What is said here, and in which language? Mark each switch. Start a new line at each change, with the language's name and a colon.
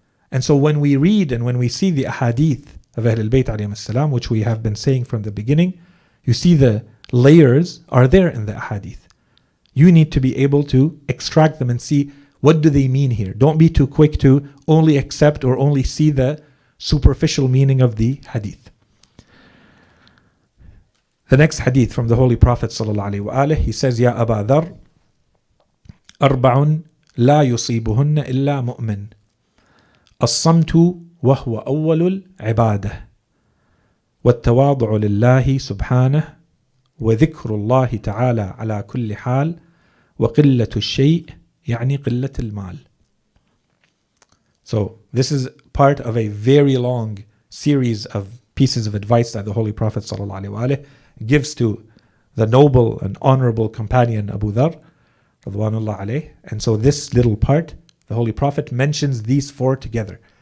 English: And so when we read and when we see the ahadith of Ahlul Bayt alayhim salam, which we have been saying from the beginning, you see the layers are there in the ahadith. You need to be able to extract them and see, what do they mean here? Don't be too quick to only accept or only see the superficial meaning of the hadith. The next hadith from the Holy Prophet ﷺ, he says,
Arabic: Ya Aba Dhar, أربع لا يصيبهن إلا مؤمن الصمت وهو أول العبادة والتواضع لله سبحانه وذكر الله تعالى على كل حال وقلة الشيء يعني قلة المال.
English: So this is part of a very long series of pieces of advice that the Holy Prophet ﷺ gives to the noble and honorable companion Abu Dhar radwanullah alayh. And so this little part, the Holy Prophet mentions these four together.